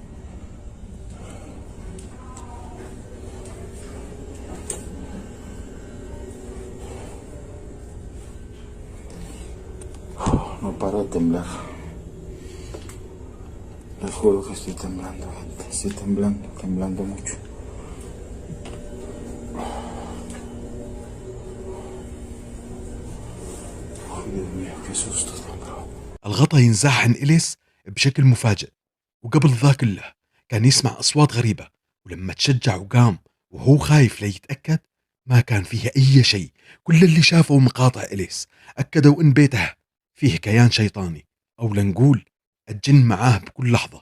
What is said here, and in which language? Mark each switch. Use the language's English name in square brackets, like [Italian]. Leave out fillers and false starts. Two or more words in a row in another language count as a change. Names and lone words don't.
[Spanish] No paro de temblar. Les juro que estoy temblando, gente. Estoy temblando mucho. Ay, Dios mío, qué susto tan bravo. [Arabic] الغطا ينزاح عن إليس بشكل مفاجئ، وقبل ذا كله كان يسمع أصوات غريبة، ولما تشجع وقام وهو خايف ليتأكد ما كان فيه أي شيء. كل اللي شافوا مقاطع إليس أكدوا إن بيته فيه كيان شيطاني، أو لنقول الجن معاه بكل لحظة.